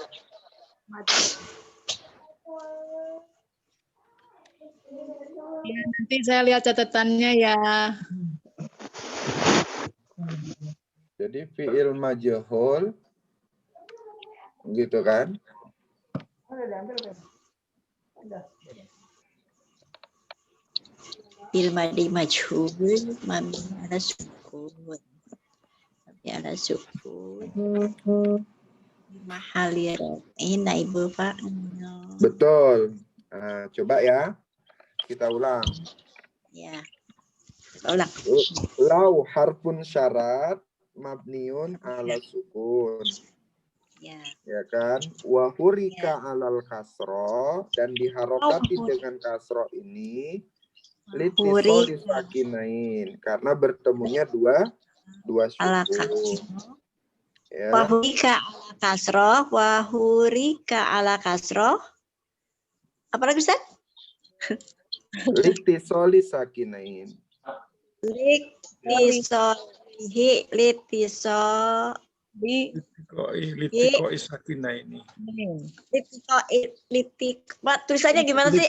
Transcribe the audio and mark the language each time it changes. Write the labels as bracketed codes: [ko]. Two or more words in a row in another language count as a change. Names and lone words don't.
[id] Ya, nanti saya lihat catatannya ya. Jadi [ar] فعل مجهول [id] gitu kan. [ar] بالماضي مجهول مبني على سكون. مبني على سكون. محل نائب فاعل. [id] Betul. Nah, coba ya. Kita ulang. Ya. Ulang. [ar] لو حرف شرط مبني على سكون. [id] Ya. Ya kan? [ar] وحرك على الكسر, [id] dan diharokati dengan kasro ini [ar] لالتقاء الساكنين, [id] karena bertemunya dua [ar] Ala sukun. Ya. وحرك على الكسر، وحرك على الكسر. [id] Apa lagi Ustaz? [ar] لالتقاء الساكنين. لالتقائه، لالتقاء. لالتقاء الساكنين ini. [id] Tulisannya gimana sih?